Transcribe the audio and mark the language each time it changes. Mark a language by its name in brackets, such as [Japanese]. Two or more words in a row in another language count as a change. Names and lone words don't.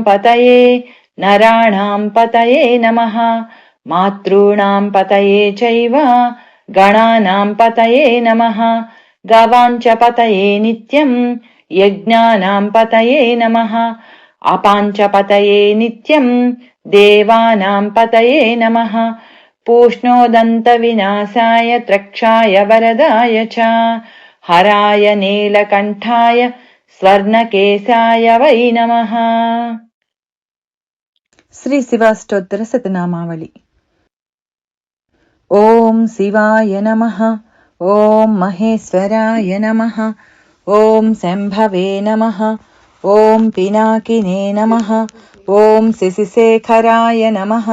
[Sanskrit] पतये नराणाम् पतये नमः मातॄणाम् पतये चैव गणानाम् पतये नमः गवाञ्च पतये नित्यम् यज्ञानाम् पतये नमः अपाञ्च पतये नित्यम् देवानाम् पतये नमः पूष्णोदन्तविनाशाय त्रक्षाय वरदाय च हराय नीलकण्ठाय स्वर्णकेशाय वै नमः। శ్రీ శివాష్టోత్తర శతనామావళి. ఓం శివాయ నమః. ఓం మహేశ్వరాయ నమః. ఓం శంభవే నమః. ఓం పినాకినే నమః. ఓం శశిశేఖరాయ నమః.